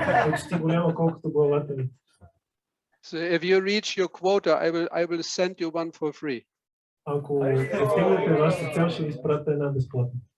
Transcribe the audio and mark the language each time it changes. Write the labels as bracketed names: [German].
[Bulgarian] Почти голяма колкото главата ви. [English] So if you reach your quota, I will send you one for free. [Bulgarian] Ако постигнете вашата цел, ще ви изпратя една безплатна.